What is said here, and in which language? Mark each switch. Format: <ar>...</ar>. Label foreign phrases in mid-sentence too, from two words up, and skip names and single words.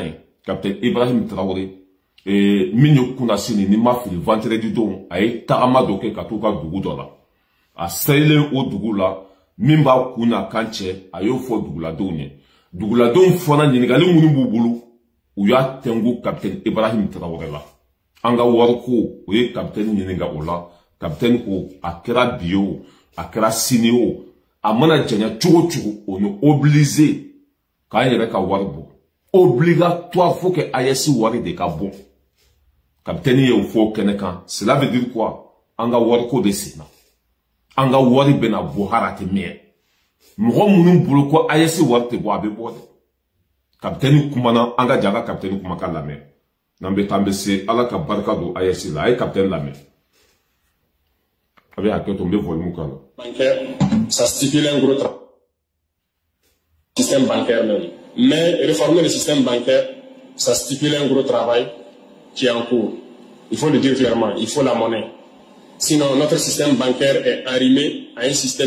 <bm>ye capitaine Ibrahim Traoré min ye kunnasini ni ma fili vendredi don a ye tagama dɔ kɛ ka t'u ka dugu dɔ la a seyelen o dugu la min b'a kun n'a kan cɛ a y'o fɔ duguladenw ye duguladenw fana ɲininkali minnu b'u bolo u y'a tɛngu capitaine Ibrahim Traoré la an ka wariko o ye capitaine ɲininka o la capitaine ko a kɛra bi o a kɛra sini o a mana janya cogo cogo</bm> <fr>on est obligé</fr> <bm>k'an yɛrɛ ka wari bɔ</bm> <fr>obligatoire faut que</fr> <bm>AES wari de ka bɔ capitaine ye o fɔ kɛnɛ kan</bm> <fr>cela veut dire quoi</fr> <bm>an ka wariko de senna an ka wari bɛna bɔ hara tɛ mɛn mɔgɔ minnu bolo ko AES wari tɛ bɔ a bɛ bɔ dɛ capitaine kumana an ka jaga capitaine kuma ka lamɛn n'an bɛ taa an bɛ se ala ka barika don AES la a ye capitaine lamɛn a bɛ hakɛ to n bɛ volume k'a la.</bm> <fr>Bancaire, ça stipule un gros système bancaire même. Mais réformer le système bancaire, ça stipule un gros travail qui est en cours. Il faut le dire clairement, il faut la monnaie. Sinon, notre système bancaire est arrimé à un système.</fr>